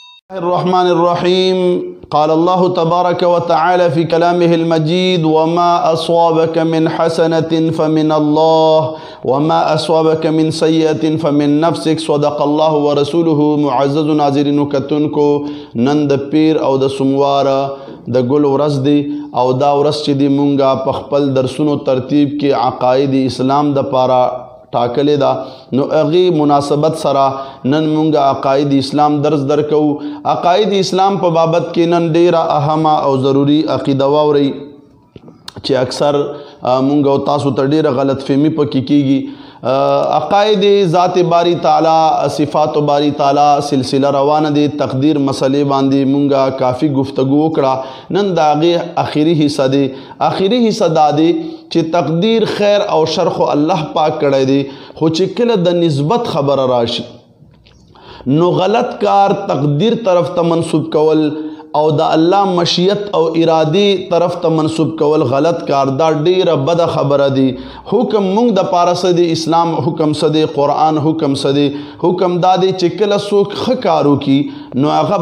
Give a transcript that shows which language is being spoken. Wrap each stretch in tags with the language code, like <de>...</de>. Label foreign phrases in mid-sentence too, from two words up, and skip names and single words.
<ar>الرحمن الرحيم قال الله تبارك وتعالى في كلامه المجيد وما أصابك من حسنة فمن الله وما أصابك من سيئة فمن نفسك صدق الله ورسوله</ar> <ps>معزز ناظرین کتونکو نن د پیر او د سوموار د ګل ورځ دی او دا ورځ چې دی مونږه په خپل درسونو ترتیب کې عقاید اسلام د پاره ټاکلې ده نو هغې مناسبت سره نن مونږ عقاید اسلام درس درکو عقاید اسلام په بابت کې نن ډیره اهمه او ضروري عقیده واورئ چې اکثر مونږ او تاسو ته ډیره غلط فهمي پکې کیږي عقاید ذات باری تعالی صفات باری تعالی سلسله روانه دي تقدیر مسئلے باندې مونږه کافی گفتگو وکړه نن د هغې اخري حصہ دی اخري حصہ دا دی چې تقدیر خیر او شر خو الله پاک کړی دی خو چې کله د نسبت خبره راشي نو غلط کار تقدیر طرف ته منسوب کول او د الله مشیت او ارادی طرف ته منسوب کول غلط کار دا ډیره بده خبره دی حکم مونږ د پاره څه دی اسلام حکم څه دی قرآن حکم څه دی حکم دا دی چې کله څوک ښه کار وکړي نو هغه</ps>